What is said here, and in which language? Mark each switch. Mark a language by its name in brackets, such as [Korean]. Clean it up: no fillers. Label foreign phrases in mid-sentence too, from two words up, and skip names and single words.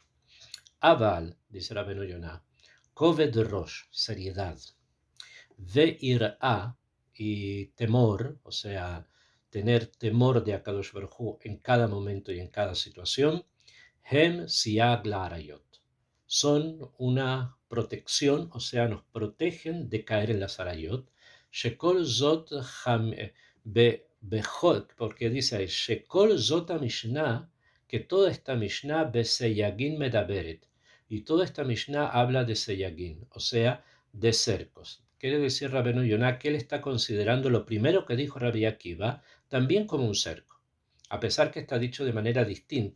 [Spanish] Aval, dice Rabbeinu Yonah, [Hebrew] כובד ראש, [Spanish] seriedad, Ve'ir'a, y temor, o sea, tener temor de [Hebrew] הקדוש ברוך הוא [Spanish] en cada momento y en cada situación, [Hebrew] הם סייג לעריות, [Spanish] son una protección, o sea, nos protegen de caer en las arayot. [Hebrew] שכל זאת [Spanish] porque dice ahí, [Hebrew] שכל זאת משנה, [Spanish] que toda esta [Hebrew] משנה בסייגים מדברת, [Spanish] y toda esta Mishnah habla de Seyagin, o sea, de cercos. Quiere decir Rabbeinu Yonah que él está considerando lo primero que dijo Rabbi Akiva también como un cerco, a pesar que está dicho de manera distinta.